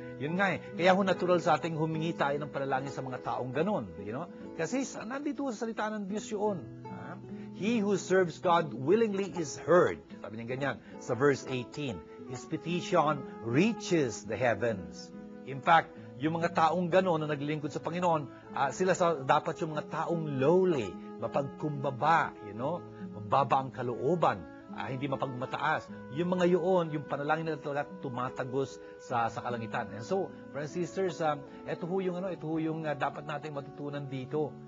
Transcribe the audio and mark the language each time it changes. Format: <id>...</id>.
<tl>Yun nga Kaya ho natural sa ating humingi tayo ng panalangin sa mga taong ganon. Kasi nandito sa salita ng Diyos yun.</tl> <en>He who serves God willingly is heard.</en> <tl>Sabi niya ganyan sa verse 18.</tl> <en>His petition reaches the heavens. In fact,</en> <tl>yung mga taong gano'n na naglilingkod sa Panginoon, sila dapat yung mga taong lowly, mapagkumbaba, mababa ang kalooban, hindi mapagmataas. Yung mga yun, yung panalangin na talaga tumatagos sa kalangitan.</tl> <en>And so, friends and sisters,</en> <tl>ito ho yung dapat nating matutunan dito.</tl>